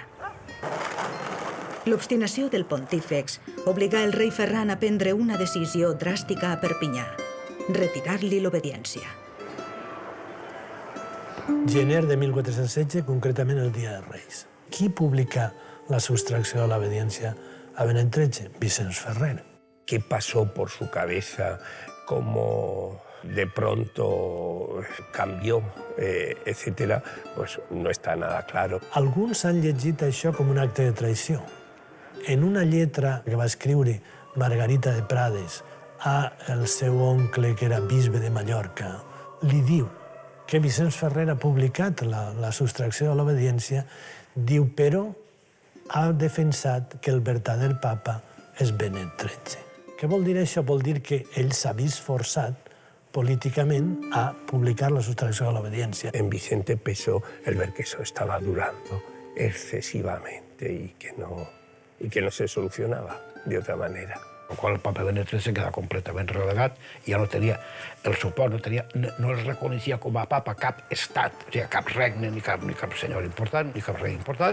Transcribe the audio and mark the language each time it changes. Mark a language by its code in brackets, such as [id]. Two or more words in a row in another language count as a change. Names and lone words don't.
[ca] L'obstinació del pontífex obligà el rei Ferran a prendre una decisió dràstica a Perpinyà, retirar-li l'obediència. Gener de 1416, concretament el Dia de Reis. Qui publica la sustracció de l'obediència a Benet XIII? Vicenç Ferrer. [es] ¿Qué pasó por su cabeza? ¿Cómo de pronto cambió, etcétera? Pues no está nada claro. [ca] Alguns han llegit això com un acte de traïció. En una lletra que va escriure Margarita de Prades al seu oncle, que era bisbe de Mallorca, li diu que Vicenç Ferrer ha publicat la sustracció de l'obediència, diu, però ha defensat que el verdader papa és Benet XIII. Què vol dir això? Vol dir que ell s'ha vist forçat [es] políticamente a publicar la sustracción a la obediencia. En Vicente pesó el ver que eso estaba durando excesivamente y que no se solucionaba de otra manera. [ca] Amb el qual el papa Benet XIII queda completament relegat i ja no tenia el suport, no es reconeixia com a papa cap estat, o sigui, cap regne, ni cap senyor important, ni cap rei important.